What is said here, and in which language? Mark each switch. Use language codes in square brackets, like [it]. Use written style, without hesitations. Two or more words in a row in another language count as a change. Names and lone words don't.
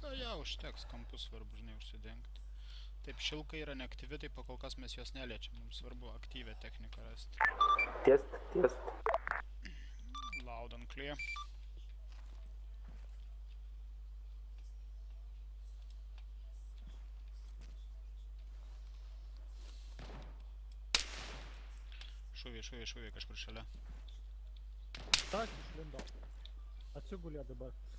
[lt] Na jau, užteks, kampus svarbu, žinai, užsidengti. Taip, šilka yra neaktyvi, tai pakol kas mes jos neliečiam, mums svarbu aktyvę techniką rasti. Test. [en] Loud and clear. [lt] Šūviai kažkur šalia. Tak, išlindo. Atsigulė dabar.